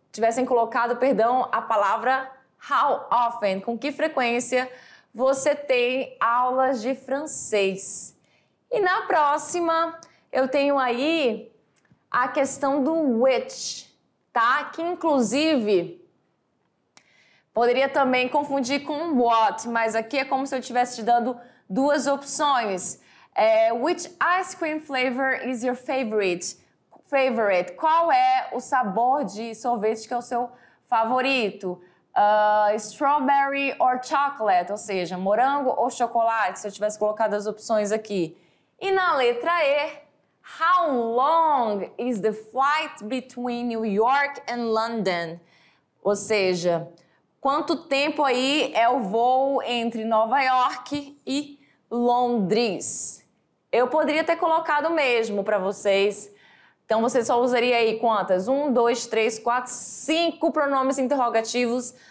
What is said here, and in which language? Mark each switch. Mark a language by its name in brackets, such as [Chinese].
[Portuguese] Tivessem colocado, perdão, a palavra [English] how often, [Portuguese] com que frequência você tem aulas de francês. E na próxima, eu tenho aí a questão do which, tá? Que inclusive poderia também confundir com what, mas aqui é como se eu estivesse te dando duas opções. [English] Which ice cream flavor is your favorite? [Portuguese] Qual é o sabor de sorvete que é o seu favorito? [English] Strawberry or chocolate, [Portuguese] ou seja, morango ou chocolate, se eu tivesse colocado as opções aqui. E na letra E, [English] how long is the flight between New York and London? [Portuguese] Ou seja, quanto tempo aí é o voo entre Nova York e Londres? Eu poderia ter colocado mesmo para vocês. Então, você só usaria aí quantas? 1, 2, 3, 4, 5 pronomes interrogativos.